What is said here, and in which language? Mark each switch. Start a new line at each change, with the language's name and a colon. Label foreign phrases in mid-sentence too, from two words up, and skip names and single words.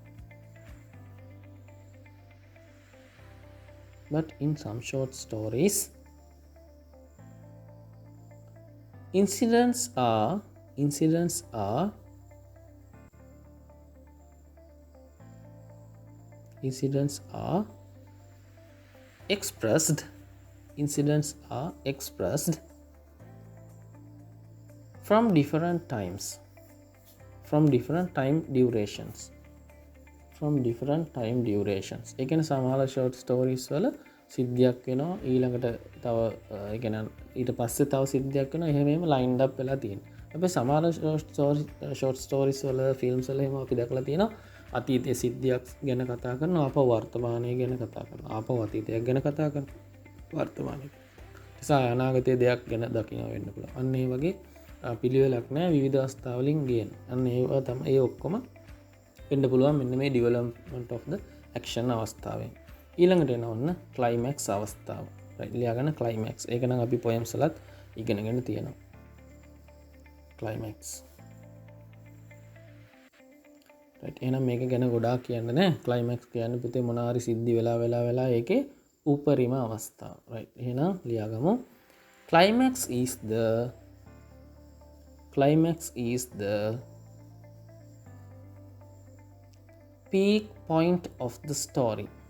English: incidents are expressed from different times, from different time durations.
Sinhala: ඒ කියන්නේ සමහර
English: short stories
Sinhala: වල සිද්ධියක් වෙනවා ඊළඟට තව ඒ කියන්නේ ඊට පස්සේ තව සිද්ධියක් වෙනවා එහෙම එහෙම
English: lined up
Sinhala: වෙලා තියෙනවා. අපි සමහර
English: short stories
Sinhala: වල films වල එහෙම අපි දැකලා තියෙනවා අතීතයේ සිද්ධියක් ගැන කතා කරනවා ආපහු වර්තමානය ගැන කතා කරනවා ආපහු අතීතයක් ගැන කතා කරනවා වර්තමානය නිසා අනාගතයේ දෙයක් ගැන දකින්න වෙන්න පුළුවන්. අන්න ඒ වගේ පිළිවෙලක් නැහැ විවිධ අවස්ථාවලින් ගේන. අන්න ඒවා තමයි ඒ ඔක්කොම වෙන්න පුළුවන් මෙන්න මේ
English: development of the action
Sinhala: අවස්ථාවෙන්. ඊළඟට එන ඔන්න climax අවස්ථාව. right ලියාගන්න climax. ඒක නම් අපි poems වලත් ඉගෙනගෙන තියෙනවා. climax. right එහෙනම් මේක ගැන ගොඩාක් කියන්න නෑ. climax කියන්නේ පුතේ මොනාරි සිද්ධි වෙලා ඒකේ උපරිම අවස්ථාව. right එහෙනම් ලියාගමු.
English: climax is the peak point of the story.